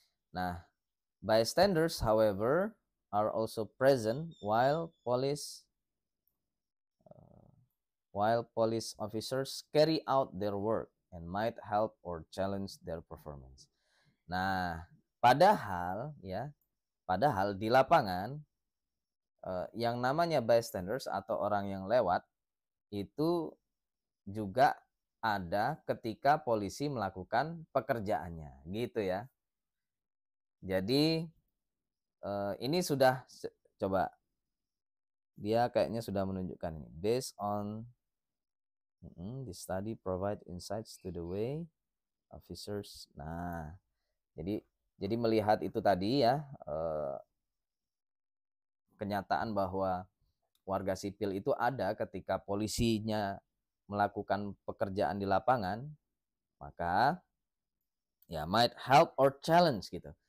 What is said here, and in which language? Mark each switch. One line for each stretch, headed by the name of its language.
English: Nah, bystanders however are also present while police officers carry out their work and might help or challenge their performance.
Indonesian: Nah, padahal di lapangan, yang namanya bystanders atau orang yang lewat itu juga ada ketika polisi melakukan pekerjaannya, gitu ya. Jadi, ini sudah coba dia kayaknya sudah menunjukkan ini.
English: Based on the study provide insights to the way officers.
Indonesian: Nah, jadi melihat itu tadi ya, kenyataan bahwa warga sipil itu ada ketika polisinya melakukan pekerjaan di lapangan, maka ya
English: might help or challenge
Indonesian: gitu.